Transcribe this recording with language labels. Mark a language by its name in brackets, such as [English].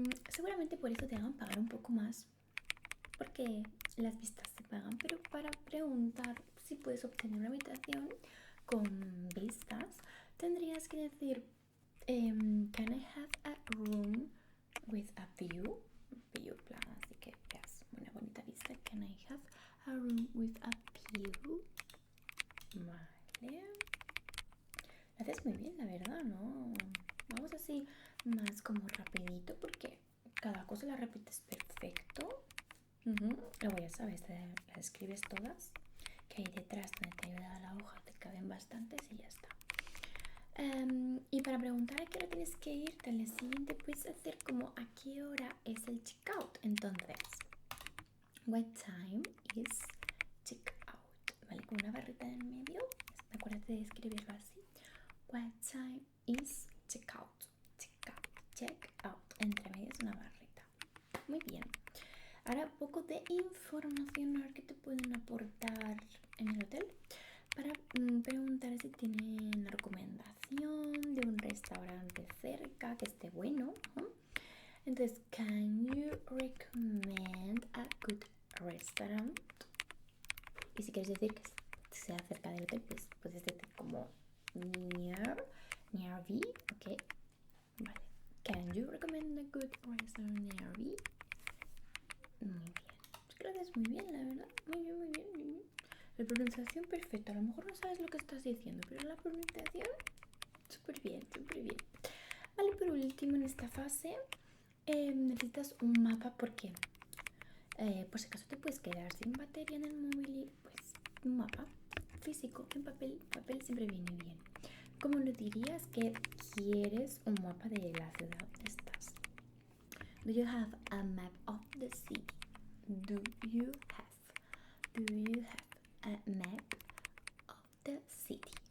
[Spanish] seguramente por eso te hagan pagar un poco más, porque las vistas se pagan, pero para preguntar si puedes obtener una habitación con vistas, tendrías que decir, [English] can I have a room with a view? [Spanish] View, plan, así que veas una bonita vista. [English] Can I have a room with a view? [Spanish] Vale. Lo haces muy bien, la verdad, ¿no? Vamos así más como rapidito porque cada cosa la repites perfecto. Luego ya sabes, las escribes todas, que hay detrás donde te ayuda la hoja, te caben bastantes y ya está. Y para preguntar a qué hora tienes que irte al siguiente, puedes hacer como a qué hora es el checkout. [English] Entonces, what time is checkout? [Spanish] ¿Vale? Con una barrita en el medio. Acuérdate de escribirlo así. [English] What time is checkout? Checkout. [Spanish] Entre medias una barrita. Muy bien. Ahora poco de información, a ver qué te pueden aportar en el hotel para preguntar si tienen una recomendación de un restaurante cerca que esté bueno, ¿no? [English] Entonces, can you recommend a good restaurant? [Spanish] Y si quieres decir que sea cerca del hotel, pues puedes decir como near RV, ok. Vale. [English] Can you recommend a good restaurant in RV? [Spanish] Muy bien. Gracias, muy bien, la verdad. Muy bien, muy bien, muy bien. La pronunciación perfecta. A lo mejor no sabes lo que estás diciendo, pero la pronunciación súper bien, súper bien. Vale, por último en esta fase necesitas un mapa porque por si acaso te puedes quedar sin batería en el móvil y pues un mapa físico en papel, papel siempre viene bien. ¿Cómo lo dirías que quieres un mapa de la ciudad donde estás? [English] Do you have a map of the city? Do you have a map of the city?